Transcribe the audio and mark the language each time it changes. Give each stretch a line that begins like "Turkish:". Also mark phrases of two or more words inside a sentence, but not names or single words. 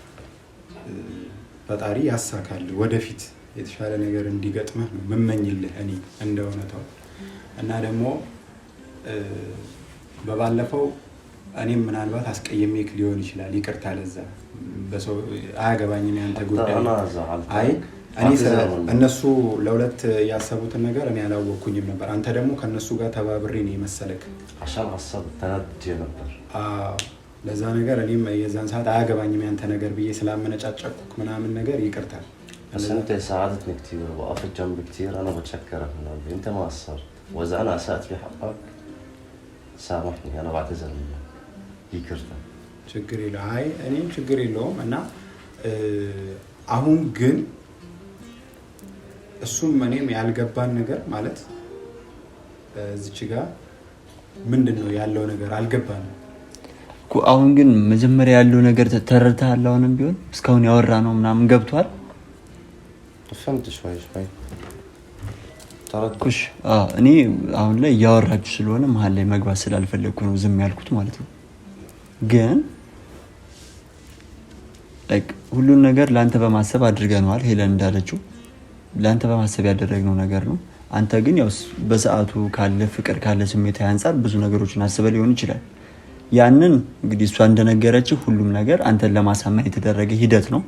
Amharic: ፈጣሪ ያሳካል ወደፊት የተሻለ ነገር እንዲገጥምህ ነው መመኝልህ እኔ እንደሆነታው እና ደግሞ በባለፈው እኔም ምናልባት አስቀየሜክ ሊሆን ይችላል ይቅርታ ለዛ በሰው አያገባኝም ያንተ ጉዳይ አይ እኔ እነሱ ለሁለት ያሰቡትን ነገር እኔ አላወኩኝም ነበር አንተ ደግሞ ከነሱ ጋር ተባብሬ ነው መሰለክ
Arabic: عشان عصب
Amharic: ተናድጄ ነበር ለዛ ነገር እኔም የዛን ሰዓት አያገባኝም ያንተ ነገር ብዬ ስላመነጫጨኩክ ምናምን ነገር ይቅርታ
Arabic: بس انت ساعدتني كثير وقفت جنبي كثير انا بتشكرك من قلبي انت ما قصرت واذا انا اسأت في حقك سامحني انا بعتذر منك ይቅርታ
Amharic: ችግር የለም አይ እኔም ችግር የለውም እና አሁን ግን እሱም እኔም ያልገባን ነገር ማለት እዚች ጋር ምንድነው ያለው ነገር አልገባንም እኮ አሁን ግን መጀመሪያ ያለው ነገር ተረድተሃል አሁንም ቢሆን እስካሁን ያወራ ነው ምናምን ገብቷል
Arabic: فهمت شوي
Amharic: ተረድኩሽ እኔ አሁን ላይ ያወራችሁ ስለሆነ መሀል ላይ መግባት ስላልፈለኩ ነው ዝም ያልኩት ማለት ነው ግን ሁሉን ነገር ላንተ በማሰብ አድርገናል ሄለን እንዳለችው ላንተ በማሰብ ያደረግነው ነገር ነው አንተ ግን ያው በሰዓቱ ካለ ፍቅር ካለ ስሜት አንፃር ብዙ ነገሮችን አስበ ሊሆን ይችላል ያንን እንግዲህ እሷ እንደነገረችው ሁሉም ነገር አንተን ለማሳመን የተደረገ ሂደት ነው